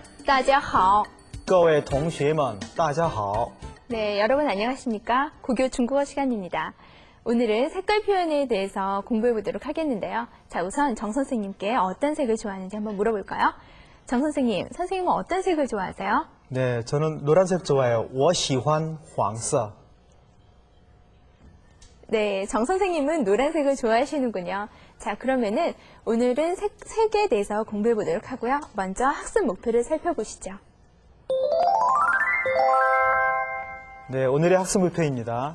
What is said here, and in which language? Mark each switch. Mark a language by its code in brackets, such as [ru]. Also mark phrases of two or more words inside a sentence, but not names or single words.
[zh] 大家好. 各位同学们,大家好. [ko] 네, 여러분 안녕하십니까? 고교 중국어 시간입니다. 오늘은 색깔 표현에 대해서 공부해 보도록 하겠는데요. 자, 우선 정 선생님께 어떤 색을 좋아하는지 한번 물어볼까요? 정 선생님, 선생님은 어떤 색을 좋아하세요? 네, 저는 노란색 좋아해요. [zh] 我喜欢黄色. [ko] 네, 정 선생님은 노란색을 좋아하시는군요. 자, 그러면은 오늘은 색에 대해서 공부해 보도록 하고요. 먼저 학습 목표를 살펴보시죠. 네, 오늘의 학습 목표입니다.